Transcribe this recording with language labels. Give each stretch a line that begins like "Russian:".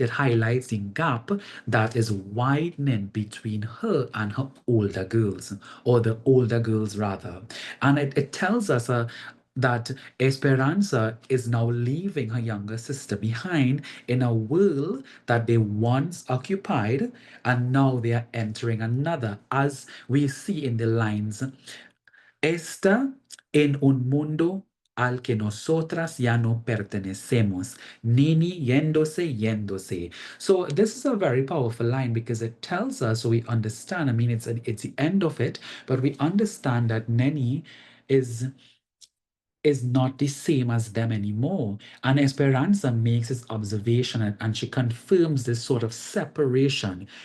English: It highlights the gap that is widening between her and her older girls, or the older girls rather. And it tells us that Esperanza is now leaving her younger sister behind in a world that they once occupied, and now they are entering another, as we see in the lines.
Spanish: Está en un mundo al que nosotras ya no pertenecemos. Nini yéndose, yéndose.
English: So this is a very powerful line because it tells us, so we understand. I mean, it's the end of it, but we understand that Neni is is not the same as them anymore. And Esperanza makes this observation, and she confirms this sort of separation.